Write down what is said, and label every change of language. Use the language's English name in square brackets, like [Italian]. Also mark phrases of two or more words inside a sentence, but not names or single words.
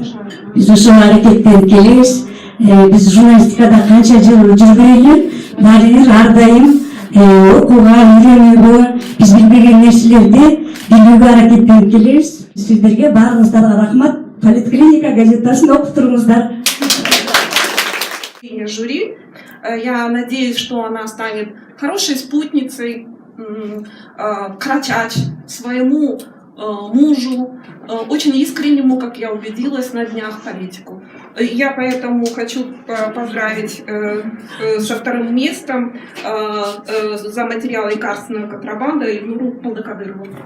[Kyrgyz] Биз ошол аракеттенип келебиз. Биз журналистикада канча жыл жүргүлө, баары бир ар дайым окууга, үйрөнүүгө, биз билбеген нерселерди билүүгө аракеттенип келебиз. Сиздерге баарыңыздарга рахмат. Политклиника газетасын окуп туруңуздар. Жюри. [Russian] Я надеюсь, что она станет хорошей спутницей, крачач своему мужу, очень искреннему, как я убедилась на днях, политику. Я поэтому хочу поздравить со вторым местом за материал лекарственного контрабанда Ильнуру Балдыкадырову.